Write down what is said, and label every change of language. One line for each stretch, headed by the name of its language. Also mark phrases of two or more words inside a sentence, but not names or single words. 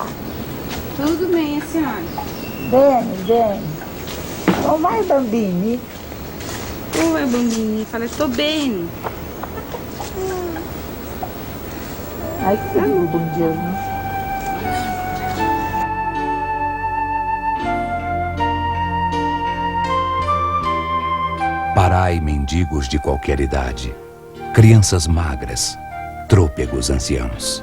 Portuguese: Tudo bem, a senhora?
Italian: Bene, bene. Come vai, bambini? Oi, bambini.
Portuguese: Fala, tô bem. Ai, que buongiorno. Parai, mendigos de qualquer idade, crianças magras, trôpegos anciãos.